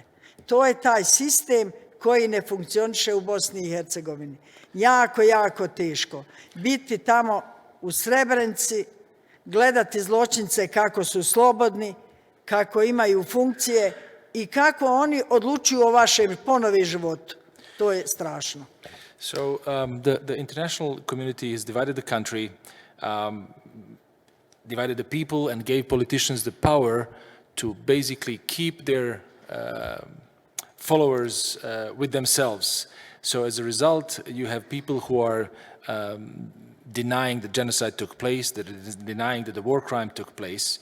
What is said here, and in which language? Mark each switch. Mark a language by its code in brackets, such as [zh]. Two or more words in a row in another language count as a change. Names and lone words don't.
[bs] To je taj sistem koji ne funkcioniše u Bosni i Hercegovini. Jako, jako teško. Biti tamo u Srebrenici, gledati zločince kako su slobodni, kako imaju funkcije i kako oni odlučuju o vašem ponovi životu. To je strašno. [en] So the international community has divided the country, divided the people and gave politicians the power to basically keep their followers with themselves. So as a result, you have people who are denying the genocide took place, that is denying that the war crime took place.